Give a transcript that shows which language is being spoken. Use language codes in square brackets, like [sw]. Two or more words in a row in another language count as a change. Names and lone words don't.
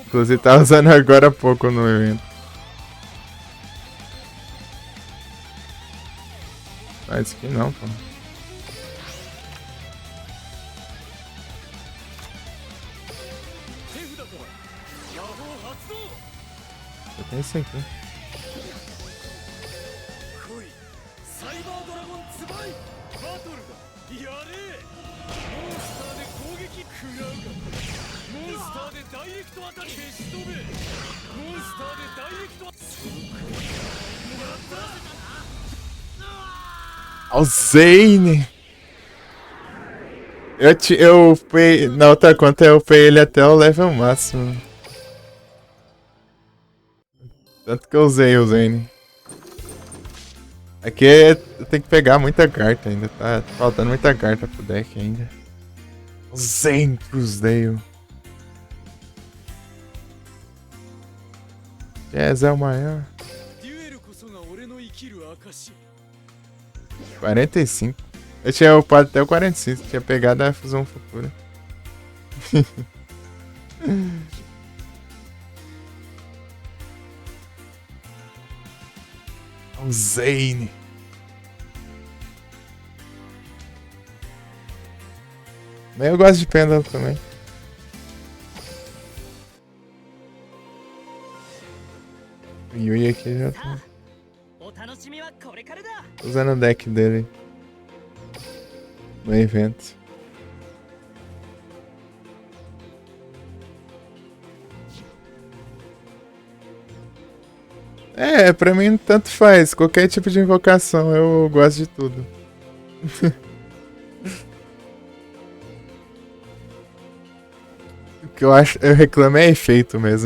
[pt] Inclusive tá usando agora há pouco no evento. Mas que não, pô. [ja] 手札から魔法発動 [pt] Eu tenho esse aqui. [ja] 来いサイバードラゴンツバイバトルだやれモンスターで攻撃食らうがモンスターでダイレクトアタック消し止めモンスターでダイレクトそのくらいもらった [pt] Ó, o Zane! Eu upei. Na outra conta eu upei ele até o level máximo. Tanto que eu usei o Zane. Aqui tem que pegar muita carta ainda. Tá faltando muita carta pro deck ainda. O Zane Cruzeiro. Jazz é o maior. [ja] デュエルこそが俺の生きる証 [pt] 45. Eu tinha upado até o 45. Tinha pegado a fusão futura. O Zane. Mas eu gosto de Pendle também. O Yui aqui já tá [ja] お楽しみはこれからだ。 [pt] usando o deck dele no evento. É, pra mim tanto faz. Qualquer tipo de invocação, eu gosto de tudo. O que eu reclamo é efeito mesmo.